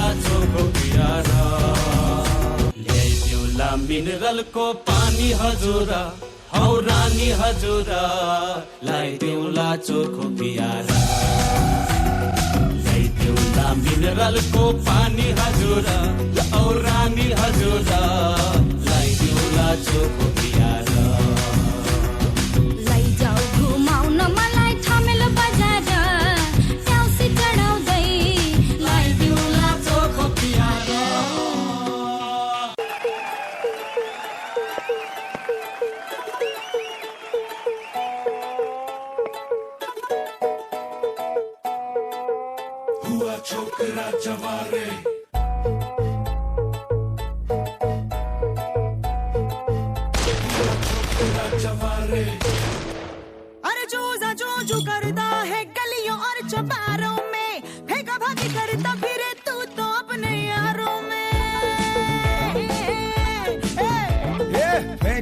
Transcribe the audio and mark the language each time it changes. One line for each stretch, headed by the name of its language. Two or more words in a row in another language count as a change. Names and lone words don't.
Nepali: चोखो पियारा ल्याइदिउला मिनरलको पानी हजुर हौ रानी हजुर ल्याइदिउला चोखो पियारा ल्याइदिउला मिनरलको पानी हजुर हौ रानी हजुर ल्याइदिउला चोखो पियारा लैजाऊ घुमाउन मलाई ठमेल बजार ट्याउसी चढाउँदै ल्याइदिउला चोखो पियारा।
Hindi: हुआ छोकरा जवारे अरे चूजा चूचू करता है गलियों और चौबारों में, फेंका भागी करता फिरे तू तो अपने यारों में।